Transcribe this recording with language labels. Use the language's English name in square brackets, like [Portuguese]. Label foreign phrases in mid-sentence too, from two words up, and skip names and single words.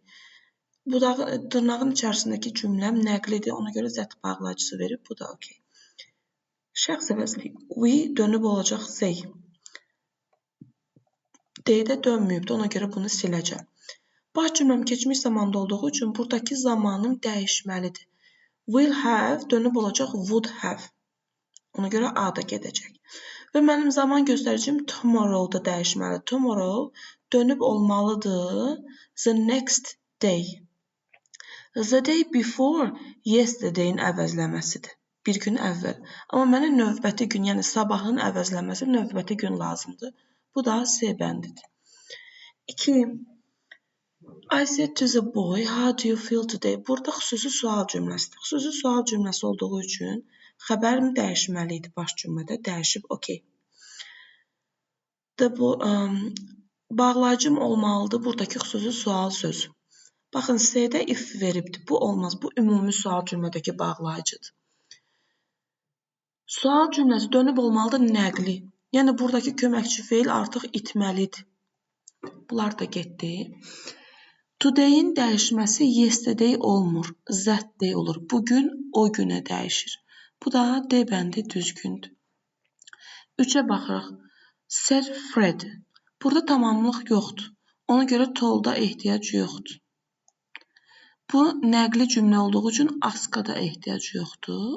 [Azerbaijani] Dırnağın içərisindəki cümləm nəqlidir. Ona görə zət bağlayıcısı verib. Bu da okey. Şəxs əvəzliyi. We dönüb olacaq they. They də dönməyibdir. Ona görə bunu siləcəm. Baş cümləm keçmiş zamanda olduğu üçün buradakı zamanım dəyişməlidir. [English] Will have [Azerbaijani] dönüb olacaq [English] would have. [Azerbaijani] Ona görə A da gedəcək. Və mənim zaman göstəricim tomorrow-da dəyişməlidir. [English] Tomorrow [Azerbaijani] dönüb olmalıdır [English] the next day. The day before yesterday-in əvəzləməsidir. [Azerbaijani] Bir gün əvvəl. Amma mənə növbəti gün, yəni sabahın əvəzləməsi növbəti gün lazımdır. Bu da C bəndidir. 2. [English] I said to the boy, how do you feel today? [Azerbaijani] Burada xüsusi sual cümləsidir. Xüsusi sual cümləsi olduğu üçün xəbərim dəyişməli idi baş cümlədə. Dəyişib, okey. Bağlayıcım olmalıdır buradakı xüsusi sual sözü. Baxın, C-də if veribdir. Bu olmaz. Bu ümumi sual cümlədəki bağlayıcıdır. Sual cümləsi dönüb olmalıdır nəqli. Yəni, buradakı köməkçi feil artıq itməlidir. Bunlar da getdi. Today-in dəyişməsi yesterday olmur. That-day olur. Bugün o günə dəyişir. Bu da D bəndi düzgündür. 3-ə baxırıq. Said Fred. Burada tamamlıq yoxdur. Ona görə told-a ehtiyac yoxdur. Bu nəqli cümlə olduğu üçün askada ehtiyac yoxdur.